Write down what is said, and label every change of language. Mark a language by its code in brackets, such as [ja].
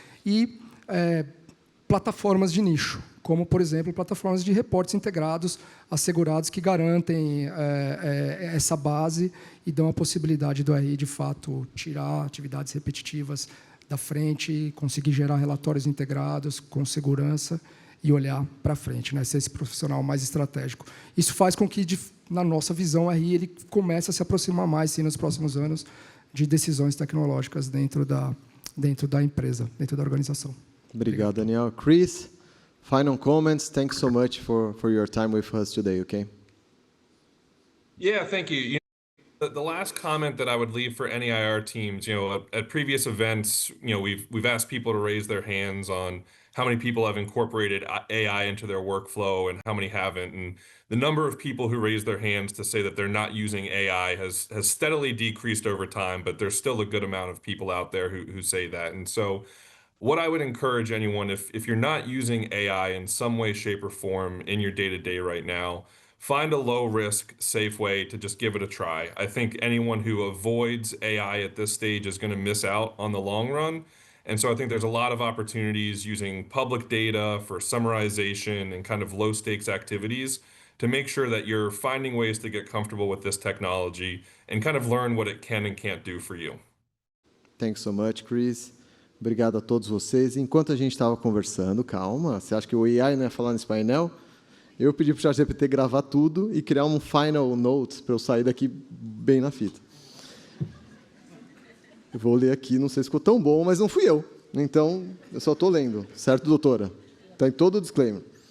[pt] E plataformas de nicho, como, por exemplo, plataformas de reportes integrados, assegurados, que garantem essa base e dão a possibilidade do RI, de fato, tirar atividades repetitivas da frente e conseguir gerar relatórios integrados com segurança e olhar para frente, né? Ser esse profissional mais estratégico. Isso faz com que, na nossa visão, o RI ele comece a se aproximar mais, sim, nos próximos anos, de decisões tecnológicas dentro da empresa, dentro da organização. Obrigado, [en] Daniel. Chris, final comments. Thanks so much for your time with us today, okay? Yeah, thank you. The last comment that I would leave for any IR teams, at previous events, we've asked people to raise their hands on how many people have incorporated AI into their workflow and how many haven't. And the number of people who raise their hands to say that they're not using AI has steadily decreased over time, but there's still a good amount of people out there who say that. And so what I would encourage anyone, if you're not using AI in some way, shape, or form in your day-to-day right now, find a low-risk, safe way to just give it a try. I think anyone who avoids AI at this stage is going to miss out on the long run. And so I think there's a lot of opportunities using public data for summarization and kind of low-stakes activities to make sure that you're finding ways to get comfortable with this technology and kind of learn what it can and can't do for you. Thanks so much, [pt] Chris. Obrigado a todos vocês. Enquanto a gente estava conversando, calma, você acha que o AI não ia falar nesse painel? Eu pedi para o ChatGPT gravar tudo e criar um final notes para eu sair daqui bem na fita. Eu vou ler aqui, não sei se ficou tão bom, mas não fui eu. Então, eu só estou lendo, certo, doutora? Está em todo o disclaimer.